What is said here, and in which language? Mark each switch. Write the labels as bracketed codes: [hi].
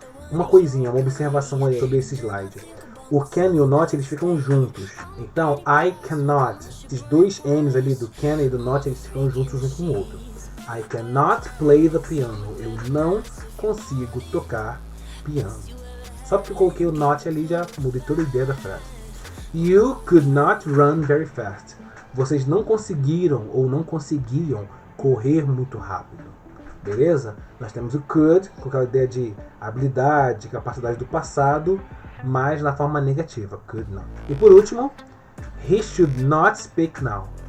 [pt] Uma coisinha, uma observação aí sobre esse slide. O can e o not, eles ficam juntos. Então, [en] I cannot. [pt] Esses dois N's ali do can e do not, eles ficam juntos um com o outro. [en] I cannot play the piano. [pt] Eu não consigo tocar piano. Só porque eu coloquei o not ali, já mudei toda a ideia da frase. [en] You could not run very fast. [pt] Vocês não conseguiram ou não conseguiam correr muito rápido. Beleza? Nós temos o could, com aquela ideia de habilidade, capacidade do passado, mas na forma negativa, could not. E por último, [en] he should not speak now.